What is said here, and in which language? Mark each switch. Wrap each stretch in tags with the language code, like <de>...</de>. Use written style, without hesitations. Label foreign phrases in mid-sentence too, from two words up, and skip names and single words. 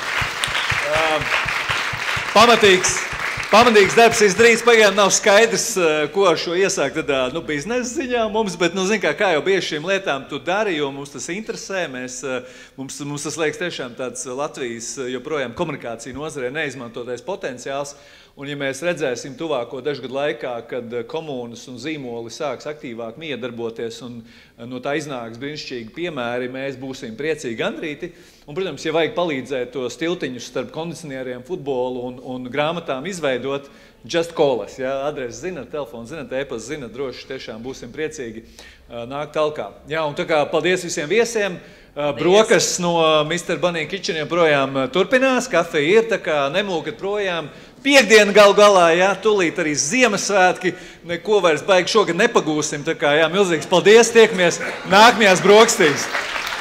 <lv>Pamatīgs darbs izdarīts, pagaidām nav skaidrs, ko ar šo iesākt biznesa ziņā mums, bet, kā jau bieži šīm lietām tu dari, jo mums tas interesē, mums tas liekas tiešām tāds Latvijas joprojām komunikācija nozarē neizmantotais potenciāls, un ja mēs redzēsim tuvāko dažu gadu laikā, kad komūnas un zīmoli sāks aktīvāk miedarboties un no tā iznāks brīnišķīgi piemēri, mēs būsim priecīgi gandrīti. Un, protams, ja vajag palīdzēt tos tiltiņus starp kondicionieriem, futbolu un grāmatām izveidot,</lv> <en>just call us,</en> <lv>ja? Adresi zinat, telefonu zinat, e-pasta zinat, droši tiešām būsim priecīgi nākt talkā. Jā, un tā kā paldies visiem viesiem, brokas no Mr. Bunny Kitchen joprojām turpinās, kafija ir, tā kā nemūkat projām. Piektdiena galu galā, jā, tūlīt arī Ziemassvētki, neko vairs baigi šogad nepagūsim, tā kā, jā, milzīgs paldies, tiekamies nākamajās brokastīs.</lv>